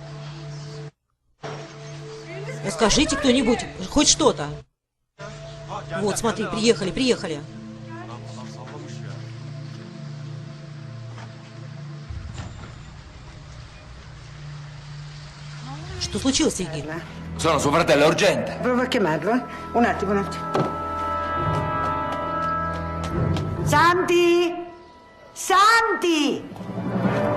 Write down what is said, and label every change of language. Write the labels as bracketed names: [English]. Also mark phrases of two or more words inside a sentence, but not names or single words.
[Russian] Скажите кто-нибудь, хоть что-то. Вот, смотри, приехали. Что случилось, Египет? [Italian] Sono suo fratello, è urgente. Prova a chiamarlo, eh? Un attimo. Santi! Santi!